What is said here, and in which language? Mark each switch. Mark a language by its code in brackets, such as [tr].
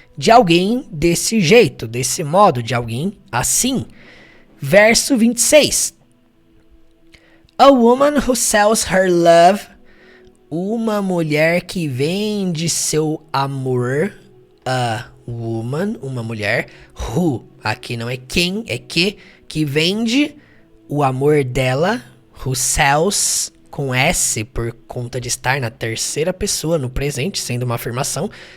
[pt] De alguém desse jeito, desse modo, de alguém assim. Verso 26. [en] A woman who sells her love. [pt] Uma mulher que vende seu amor. [en] A woman, [pt] uma mulher. Who, aqui não é quem, é que vende o amor dela. [en] Who sells, [pt] com S, por conta de estar na terceira pessoa, no presente, sendo uma afirmação.